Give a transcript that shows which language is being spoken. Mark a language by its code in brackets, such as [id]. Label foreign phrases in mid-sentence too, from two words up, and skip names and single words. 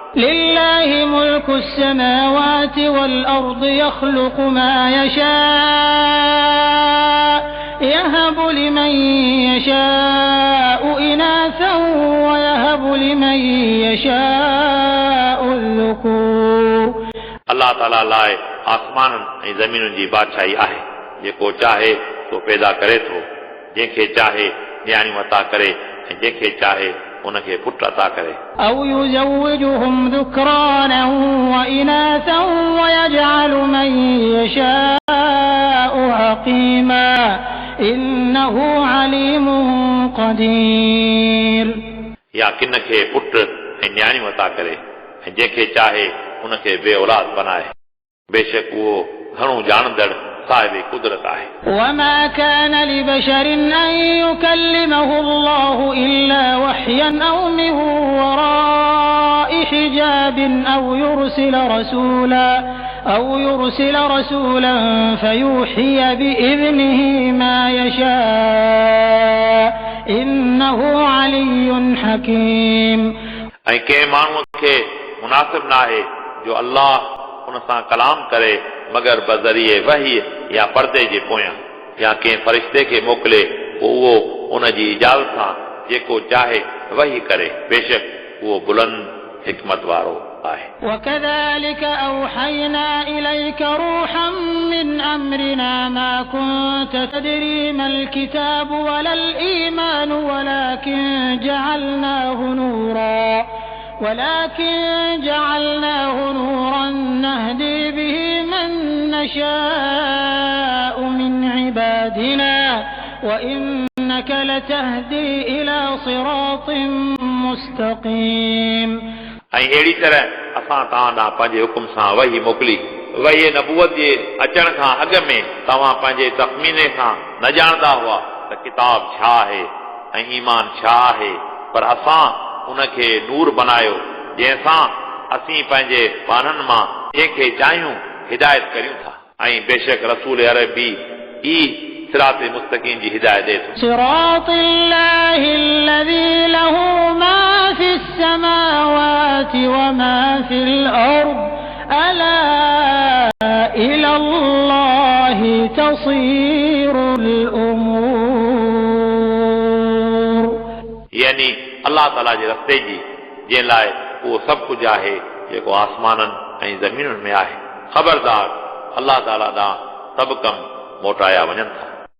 [ar] لله ملك السماوات والأرض يخلق ما يشاء يهب لمن يشاء إناثا ويهب لمن يشاء الذكور [sd] अलाह ताला लाइ आसमाननि ऐं ज़मीनुनि जी बादशाही आहे जेको चाहे तो पैदा करे थो जंहिंखे चाहे न्याणियूं अता करे ऐं जंहिंखे चाहे उनखे पुट अता करे [ar] أو يزوجهم ذكرانا وإناثا ويجعل من يشاء عقيما إنه عليم قدير [sd] या किन खे पुट ऐं न्याणियूं अता करे ऐं जंहिंखे चाहे उनखे बे औलाद बनाए बेशक उहो घणो ॼाणंदड़ साहिब कुदरत आहे [ar] وما كان لبشر أن يكلمه الله إلا وحيا أو من وراء حجاب أو يرسل رسولا فيوحي بإذنه ما يشاء إنه علي حكيم [sd] ऐं कंहिं माण्हूअ खे मुनासिब न आहे जो अल्लाह उन सां कलाम करे मगर बज़रिए वही या पर्दे जे पोयां या कंहिं फ़रिश्ते खे मोकिले पोइ उहो उन जी इजाज़त सां जेको चाहे वही करे बेशक उहो बुलंद हिकमत वारो आहे [ar] وكذلك أوحينا إليك روحا من أمرنا ما كنت تدري ما الكتاب ولا الإيمان ولكن جعلناه نورا نهدي به من نشاء من عبادنا وإنك لتهدي إلى صراط مستقيم [sd] ऐं अहिड़ी तरह असां तव्हां ॾांहुं पंहिंजे हुकुम सां वही मोकिली वही नबूवत जे अचण खां अॻु में तव्हां पंहिंजे तख़मीने सां न ॼाणंदा हुआ त किताब छा आहे ऐं ईमान छा आहे पर असां उनखे नूर बनायो जंहिंसां असीं पंहिंजे पाननि मां जंहिंखे चाहियूं हिदायत करियूं था ऐं बेशक रसूल अरबी ई [ar] صراط مستقيم [sd] जी हिदायत ॾे थो [ar] صراط الله الذي له ما في السماوات وما في الأرض ألا إلى الله تصير الأمور [sd] यानी अल्लाह ताला जे रस्ते जी जंहिं लाइ उहो सभु कुझु आहे जेको आसमाननि ऐं ज़मीनुनि में आहे ख़बरदार अल्लाह ताला ॾांहुं सभु कम मोटाया वञनि था